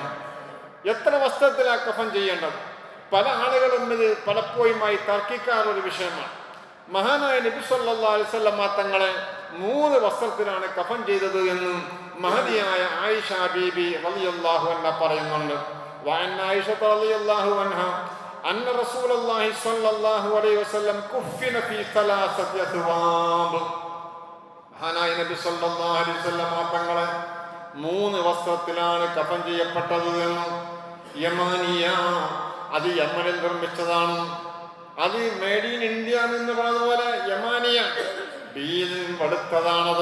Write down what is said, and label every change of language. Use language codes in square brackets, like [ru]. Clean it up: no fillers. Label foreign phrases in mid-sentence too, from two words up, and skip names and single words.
[ml] എത്ര വസ്ത്രത്തിലാ കഫൻ ചെയ്യേണ്ടത്? പല ആളുകളും ഇത് പലപ്പോഴുമായി തർക്കിക്കാറൊരു വിഷയമാണ്. മഹാനായ നബി [ar] صلى الله عليه وسلم [ml] തങ്ങളെ 3 വസ്ത്രത്തിലാണ് കഫൻ ചെയ്തത് എന്ന് മഹദിയായ ആയിഷ ബീബി [ar] رضي الله عنها [ml] പറയുന്നുണ്ട്. [ar] وعن عائشة رضي الله عنها أن رسول الله صلى الله عليه وسلم كفن في 3 أثواب. [ml] മഹാനായ നബി [ar] صلى الله عليه وسلم [ml] തങ്ങളെ 3 വസ്ത്രത്തിലാണ് കഫൻ ചെയ്യപ്പെട്ടത് എന്ന്. യമാനിയ, അത് യമനിൽ നിർമ്മിച്ചതാണ്. അത് [en] made in India [ml] എന്ന് പറഞ്ഞതുപോലെ യമാനിയ, വെളുത്തതാണത്.